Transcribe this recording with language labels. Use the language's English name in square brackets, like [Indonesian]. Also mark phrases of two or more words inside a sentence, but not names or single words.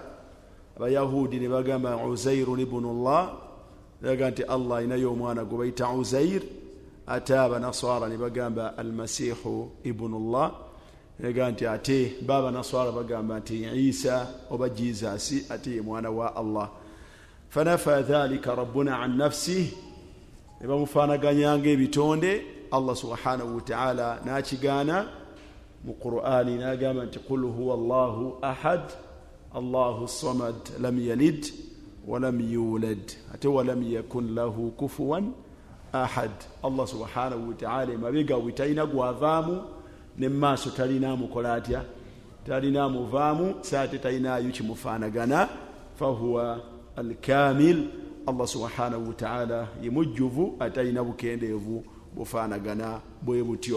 [Ganda] Abayahudi ne bagamba [Arabic] عزير ابن الله, [Ganda] bagamba nti Allah alinayo omwana gwe bayita Uzair. Ate abanasara ne bagamba [Arabic] المسيح ابن الله, [Ganda] ne bagamba nti ate b'abanasara bagamba nti Isa oba Jesus ate ye mwana wa Allah. [Arabic] فنفى ذلك ربنا عن نفسه, [Ganda] ne bamufaanaganyanga ebitonde. [Arabic] الله سبحانه وتعالى [Ganda] n'akigaana, mu Qur'ani n'agamba nti [Arabic] قل هو الله أحد الله الصمد لم يلد ولم يولد ate ولم يكن له كفوا أحد. الله سبحانه وتعالى [Ganda] mabega witalina gwavaamu ne maaso talina mukola atya talina muvaamu saate talinayo kimufaanagana [Arabic] فهو الكامل. الله سبحانه وتعالى [Ganda] yemujjuvu atalina bukendeevu bufaanagana bwe butyo.